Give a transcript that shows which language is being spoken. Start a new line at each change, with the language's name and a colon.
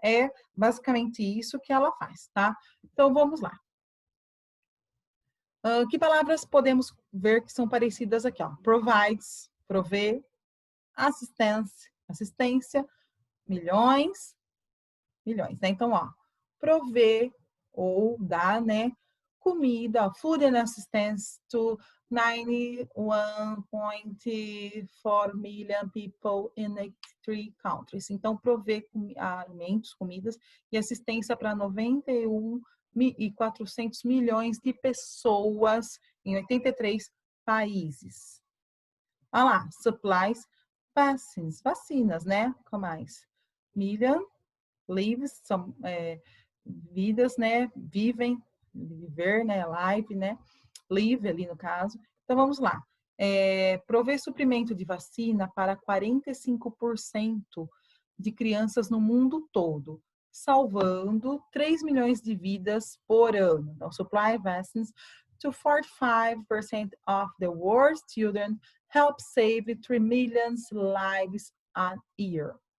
Portuguese: É basicamente isso que ela faz, tá? Então, vamos lá. Que palavras podemos ver que são parecidas aqui? Ó? Provides, prover, assistência, milhões, né? Então, ó, prover ou dar, né, comida,
English: food and assistance to 91.4 million people in 83 countries.
Portuguese: Então, prover alimentos, comidas e assistência para 91.400 milhões de pessoas em 83 países. Olha lá, supplies, vacinas, né? O que mais? Million, lives, são vidas, né? Viver, né? Live, né? Live ali no caso. Então, vamos lá. Prover suprimento de vacina para 45% de crianças no mundo todo, salvando 3 milhões de vidas por ano.
English: Então, supply vaccines to 45% of the world's children help save 3 million lives a year.